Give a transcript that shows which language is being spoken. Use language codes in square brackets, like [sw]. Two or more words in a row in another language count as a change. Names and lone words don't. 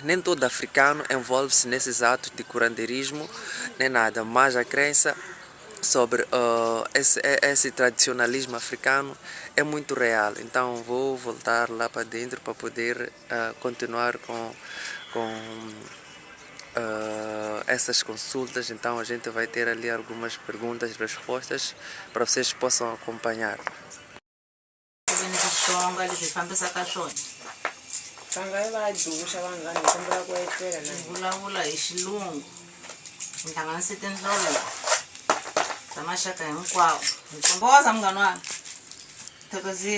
[pt] Nem todo africano envolve-se nesses atos de curandeirismo, nem nada, mas a crença sobre esse tradicionalismo africano é muito real. Então vou voltar lá para dentro para poder continuar com essas consultas. Então a gente vai ter ali algumas perguntas e respostas para vocês possam acompanhar. [ts] Vulavula hi xilungu, mi hlanganise tindlolo ta maxaka hinkwawo. Hi komboza munghana wami Thokozile.